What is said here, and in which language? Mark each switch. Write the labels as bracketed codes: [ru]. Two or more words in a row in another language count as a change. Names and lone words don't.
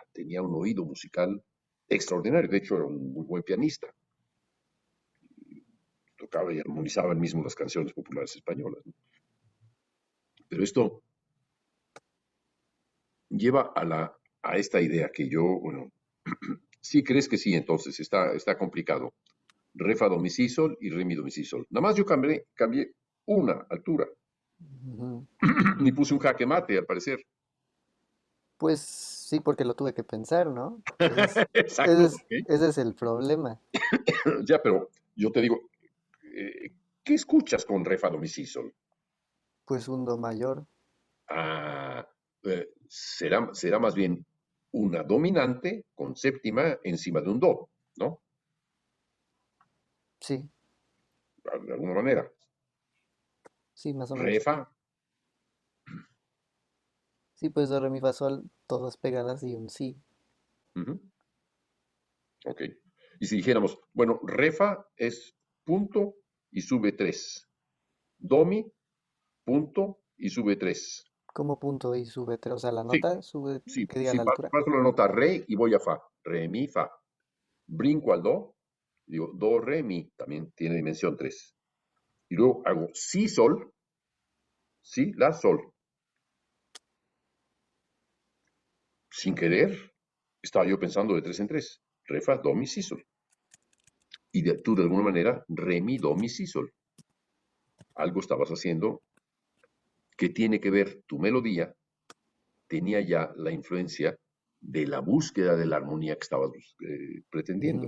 [es] Tenía un oído musical extraordinario, de hecho era un muy buen pianista. Tocaba y armonizaba él mismo las canciones populares españolas, ¿no? Pero esto lleva a esta idea que yo, bueno, sí crees que sí, entonces está complicado. Re, fa, do, mi, si, sol y re, mi, do, mi, si, sol. Nada más yo cambié una altura. Ujú. Ni puse un jaque mate, al parecer. Pues sí, porque lo tuve que pensar, ¿no? Exacto, ok. Ese es el problema. Ya, pero yo te digo, ¿qué escuchas con re, fa, do, mi, si, sol? Pues un do mayor, Ah, será más bien una dominante con séptima encima de un do, ¿no? sí, De alguna manera. sí, más o Re, menos. fa. Sí, pues do, re, mi, fa, sol, todas pegadas y un sí. Ujú, ok. Y si dijéramos, bueno, re, fa es punto y sube 3. Do, mi, punto y sube 3. Como punto y sube, o sea, la Sí, nota sube, sí, que diga sí, la altura. paso la nota re y voy a fa. Re, mi, fa. Brinco al do, digo do, re, mi, también tiene dimensión 3. Y luego hago si, sol, si, la, sol. Sin querer, estaba yo pensando de 3 en 3. Re, fa, do, mi, si, sol. Y tú de alguna manera, re, mi, do, mi, si, sol. Algo estabas haciendo que tiene que ver tu melodía, tenía ya la influencia de la búsqueda de la armonía que estabas pretendiendo.